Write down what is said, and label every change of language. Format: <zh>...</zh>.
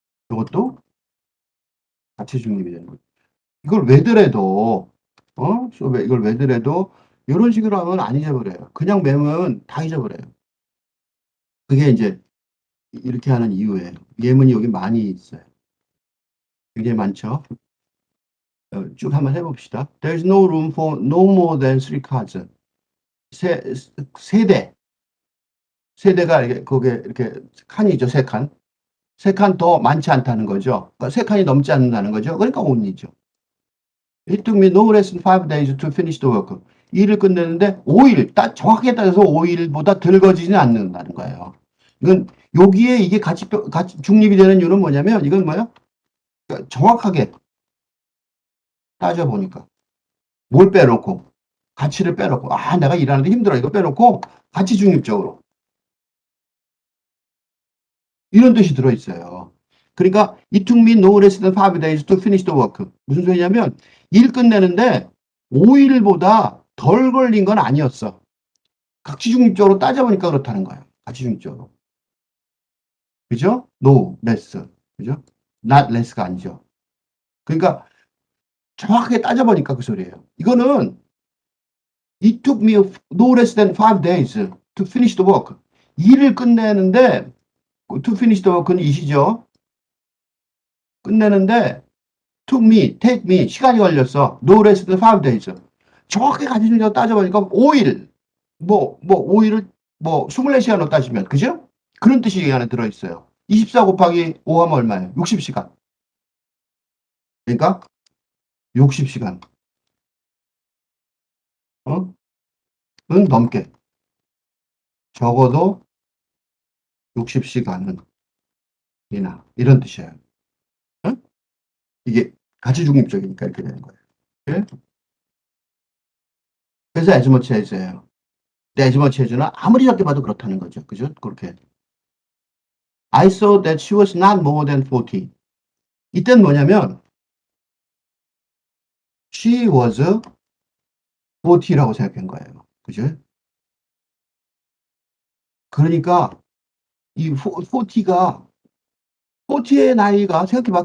<ko>이것도 같이 중립이 되는 거고. 이걸 왜더라도, 이걸 왜더라도, 이런 식으로 하면 안 잊어버려요. 그냥 외우면 다 잊어버려요. 그게 이제 이렇게 하는 이유예요. 예문이 여기 많이 있어요. 굉장히 많죠? 쭉 한번 해봅시다.</ko> <en>There's no room for no more than three cards.</en> <ko>세, 세대. 세대가 이렇게, 그게 이렇게 칸이죠, 세 칸. 세 칸 더 많지 않다는 거죠. 그러니까 세 칸이 넘지 않는다는 거죠. 그러니까 only죠.</ko> <en>It took me no less than 5 days to finish the work.</en> <ko>일을 끝내는데 5일, 정확하게 따져서 5일보다 덜 거지는 않는다는 거예요. 이건 여기에 이게 같이 중립이 되는 이유는 뭐냐면 이건 뭐예요? 그러니까 정확하게 따져보니까 뭘 빼놓고 가치를 빼놓고 내가 일하는데 힘들어 이거 빼놓고 가치 중립적으로 이런 뜻이 들어있어요. 그러니까</ko> <en>it took me no less than 5 days to finish the work.</en> <ko>무슨 소리냐면 일 끝내는데 5일보다 덜 걸린 건 아니었어. 가치중립적으로 따져보니까 그렇다는 거예요. 가치중립적으로. 그죠? No less. 그죠? Not less가 아니죠. 그러니까 정확하게 따져보니까 그 소리예요. 이거는</ko> <en>It took me no less than 5 days to finish the work.</en> <ko>일을 끝내는데</ko> <en>to finish the work</en> <ko>는 이시죠. 끝내는데</ko> <en>took me, take me</en> <ko>시간이 걸렸어.</ko> <en>No less than 5 days.</en> <ko>정확하게 가지고 따져보니까 5일. 5일을 24시간으로 따지면 그죠? 그런 뜻이 이 안에 들어있어요. 24 곱하기 5 하면 얼마예요? 60시간. 그러니까 60시간. 어? 은 넘게. 적어도 60시간은 이나 이런 뜻이에요. 어? 이게 가치 중립적이니까 이렇게 되는 거예요. 예? 그래서 as much as예요. 근데 as much as는 아무리 작게 봐도 그렇다는 거죠. 그죠? 그렇게.</ko> <en>I saw that she was not more than 40.</en> <ko>이때는 뭐냐면 she was 40라고 생각한 거예요. 그죠? 그러니까 이 40가 40의 나이가 생각해봐.</ko>